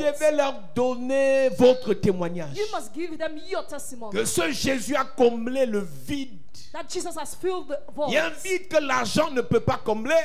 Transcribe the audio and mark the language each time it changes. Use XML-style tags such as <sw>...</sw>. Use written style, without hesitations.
<fr>devez leur donner votre témoignage.</fr> <en>You must give them your testimony.</en> <fr>Que ce Jésus a comblé le vide.</fr> <en>That Jesus has filled the void.</en> <fr>Il y a un vide que l'argent ne peut pas combler.</fr>